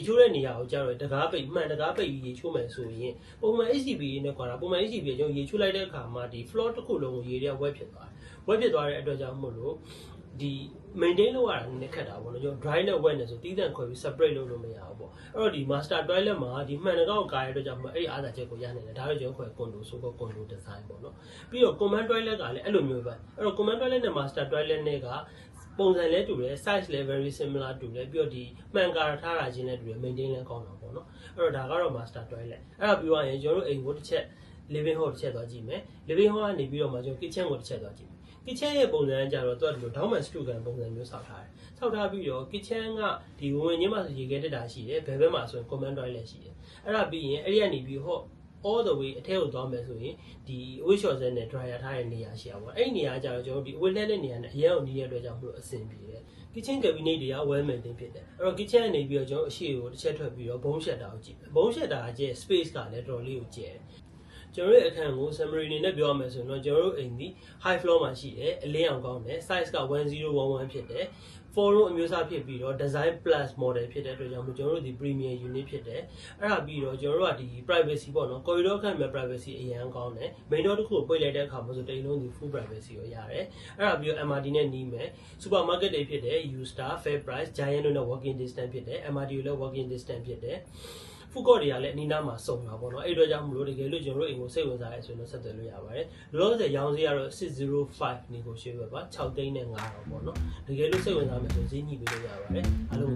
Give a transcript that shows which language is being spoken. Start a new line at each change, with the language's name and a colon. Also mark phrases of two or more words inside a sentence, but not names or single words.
Burmese: ချိုးတဲ့နေရာကိုကျတော့တကားပိတ်မှန်တကားပိတ်ပြီးရေချိုးမယ်ဆိုရင်ပုံမှန် HDB နဲ့ကွာတာပုံမှန် HDB ကျွန်တော်ရေချိုးလိုက်တဲ့အခါမှာဒီ floor တစ်ခုလုံးကိုရေတွေက wet ဖြစ်သွားတဲ့အတွက်ကြောင့်မို့လို့ဒီ maintain လုပ်ရတာနည်းနည်းခက်တာပေါ့နော်ကျွန်တော် dry နဲ့ wet နဲ့ဆိုတီးတန့်ခွဲပြီး separate လုပ်လို့မရဘူးပေါ့အဲ့တော့ဒီ
English: master toilet
Burmese: မှာဒီမှန်တကောက်ကာရတဲ့အတွက်ကြောင့်အဲ့ဒီအားသာချက်ကိုရနိုင်တယ်ဒါတော့ကျွန်တော်ခွဲ condo ဆိုတော့
English: condo design
Burmese: ပေါ့နော်ပြီးတော့
English: command toilet
Burmese: ကလည်းအဲ့လိုမျိုးပဲအဲ့တော့
English: command toilet
Burmese: နဲ့
English: master toilet
Burmese: နဲ့က ပုံစံလဲတူတယ် size လဲ
English: very similar
Burmese: တူတယ်ပြီးတော့ဒီမှန်ကာထားတာချင်းလဲတူတယ် maintain လဲကောင်းတာပေါ့နော်အဲ့တော့ဒါကတော့
English: master toilet
Burmese: အဲ့ဒါပြီးသွားရင်ကျွန်တော်တို့အိမ်ကိုတစ်ချက်
English: living hall
Burmese: တစ်ချက်သွားကြည့်မယ်
English: living hall
Burmese: ကနေပြီးတော့မှကျွန်တော် kitchen ကိုတစ်ချက်သွားကြည့်မယ် kitchen ရဲ့ပုံစံကကြတော့သူကဒီလို
English: downman screw
Burmese: ကန်ပုံစံမျိုးဆောက်ထားတယ်ဆောက်ထားပြီးတော့ kitchen ကဒီဝင် ချင်းမှာဆိုရေခဲတက်တာရှိတယ်ဘယ်ဘက်မှာဆိုရင်
English: command toilet
Burmese: ရှိတယ်အဲ့ဒါပြီးရင်အဲ့ဒီကနေပြီးဟော
English: all the way
Burmese: အထက်ကိုသွားမယ်ဆိုရင်ဒီ
English: waste short
Burmese: နဲ့ dryer ထားတဲ့နေရာရှိရပါဘောအဲ့ဒီနေရာကကြတော့ကျွန်တော်တို့ဒီ waste တဲ့နေရာနဲ့အရင်ကနီးတဲ့အတွက်ကြောင့်မလို့အဆင် ပြေတယ်
English: kitchen cabinet
Burmese: တွေက
English: well maintained
Burmese: ဖြစ်တယ်အဲ့တော့ kitchen ကနေပြီးတော့ကျွန်တော်အရှိကိုတစ်ချက်ထွက်ပြီးတော့ဘုံရှက်တာကိုကြည့်မယ်ဘုံရှက်တာကကျဲ space ကလည်းတော်တော်လေးကိုကျဲတယ်ကျွန်တော်ရဲ့အခန်းကို summary အနေ နဲ့ပြောရမယ်ဆိုရင်တော့ကျွန်တော်တို့အိမ်ဒီ
English: high floor
Burmese: မှာရှိတယ်အလင်းအောင်ကောင်းတယ် size က1011ဖြစ်တယ် 4 room အမျိုးအစားဖြစ်ပြီးတော့
English: design plus model
Burmese: ဖြစ်တဲ့အတွက်ကြောင့်ကျွန်တော်တို့ဒီ
English: premium unit
Burmese: ဖြစ်တယ်အဲ့ဒါပြီးတော့ကျွန်တော်တို့ကဒီ privacy ပေါ့နော် corridor ခန့်မှာ privacy အရင်ကောင်းတယ်
English: main door
Burmese: တစ်ခုကိုပိတ်လိုက်တဲ့အခါမှာဆိုတိမ်လုံးဒီ
English: full privacy
Burmese: ကိုရတယ်အဲ့ဒါပြီးတော့ MRT နဲ့နီးမယ် supermarket တွေဖြစ်တယ် U-Star Fair Price Giant တို့နဲ့
English: walking distance
Burmese: ဖြစ်တယ် MRT ကိုလည်း
English: walking distance
Burmese: ဖြစ်တယ်ဖူကော့တွေကလည်းအနီးနားမှာစုံတာပေါ့နော်အဲ့အတွက်ကြောင့်မလို့တကယ်လို့ကျွန်တော်တို့အိမ်ကိုစိတ်ဝင်စားရဲဆိုရင်တော့ဆက်သွယ်လို့ရပါတယ်လောလောဆယ်ရောင်းဈေးကတော့605 negotiable ပါ6သိန်းနဲ့900ပေါ့နော်တကယ်လို့စိတ်ဝင်စားမယ်ဆိုဈေးညှိပေးလို့ရပါတယ်